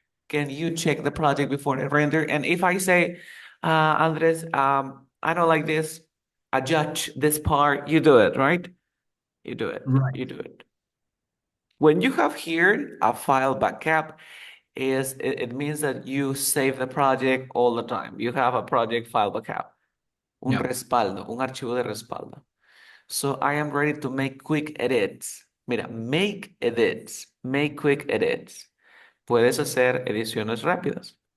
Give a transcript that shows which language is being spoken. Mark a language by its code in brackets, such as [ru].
[en] Can you check the project before I render? And if I say, Andres, I don't like this, adjust this part, you do it, right? You do it. Right. You do it. When you have here a file backup, it means that you save the project all the time. You have a project file backup, [es] un [en] Yeah. [es] respaldo, un archivo de respaldo. [en] So I am ready to make quick edits. Mira, make edits, make quick edits. [es] Puedes hacer ediciones rápidas.